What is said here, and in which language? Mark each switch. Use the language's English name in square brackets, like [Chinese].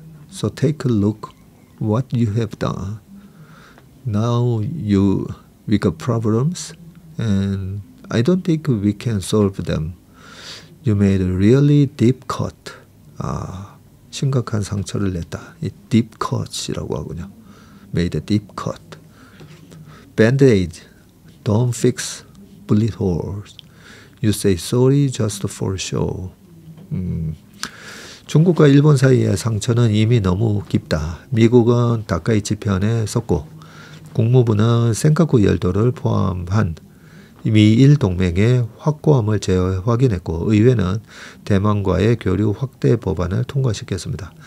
[English] So take a look what you have done. Now we got problems, and I don't think we can solve them. You made a really deep cut. [Korean] 심각한 상처를 냈다. 이 deep cut이라고 하군요. [English] Made a deep cut. Band-aid, don't fix bullet holes. You say sorry just for show. [Korean] 중국과 일본 사이의 상처는 이미 너무 깊다. 미국은 다카이치 편에 섰고 국무부는 센카쿠 열도를 포함한 미일 동맹의 확고함을 재확인했고 의회는 대만과의 교류 확대 법안을 통과시켰습니다.